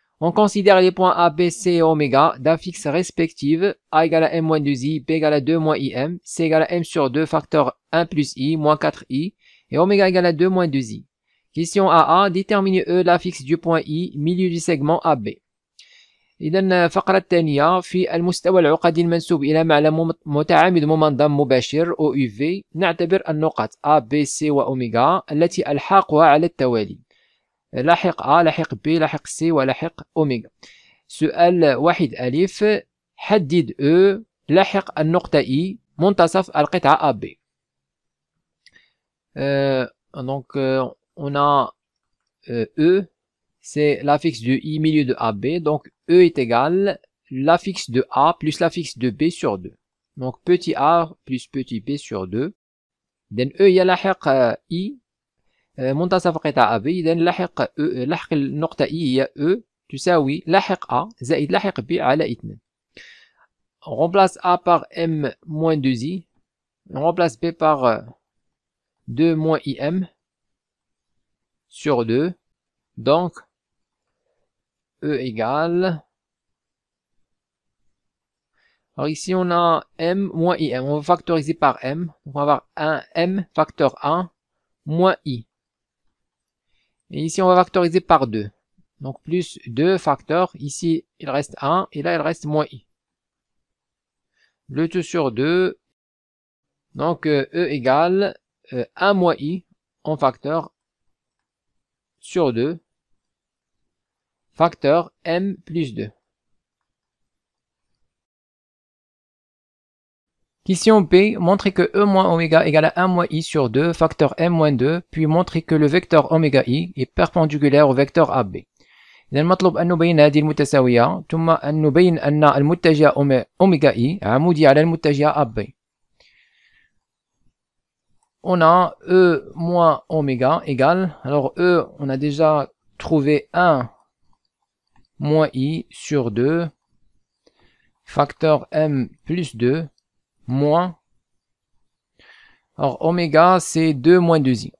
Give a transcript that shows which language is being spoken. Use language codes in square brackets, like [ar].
[fr] On considère les points A, B, C et oméga d'affixes respectives. A égale à M-2i, B égale à 2 moins IM, C égale à M sur 2 facteur 1 plus I, moins 4I, et oméga égale à 2 moins 2i. Question AA, déterminer E l'affixe du point I, milieu du segment AB. [ar] إذا الفقرة الثانية في المستوى العقدي المنسوب إلى معلم متعامد ممنظم مباشر OUV نعتبر النقط A, B, C وأوميغا التي ألحاقها على التوالي لاحق A, لاحق B, لاحق C ولاحق أوميغا. سؤال واحد ألف حدد E لاحق النقطة I منتصف القطعة AB. [fr] Donc on a E, c'est l'affixe de I milieu de AB, donc E est égal l'affixe de A plus l'affixe de B sur 2. Donc petit a plus petit b sur 2. [en] then [fr] E [ar] يلاحق I منتصف قطع [fr] AB. [en] then [ar] لاحق E لاحق النقطة I هي E تساوي لاحق A زائد لاحق B على 2. [fr] On remplace A par M moins 2I. On remplace B par 2 moins IM sur 2. Donc E égale... Alors ici on a M moins IM. On va factoriser par M. Donc on va avoir 1 M facteur 1 moins I. Et ici on va factoriser par 2. Donc plus 2 facteurs. Ici il reste 1 et là il reste moins I. Le tout sur 2. Donc E égale 1 moins I en facteur sur 2. Facteur M plus 2. Question B, montrer que E moins oméga égale à 1 moins I sur 2, facteur M moins 2, puis montrer que le vecteur oméga I est perpendiculaire au vecteur AB. [ar] إذا المطلوب أن نبين هذه المتساوية ثم أن نبين أن المتجه oméga I عمودي على المتجه AB. [fr] On a E moins oméga égale, alors E, on a déjà trouvé 1 moins I sur 2, facteur M plus 2, moins, alors oméga c'est 2 moins 2i.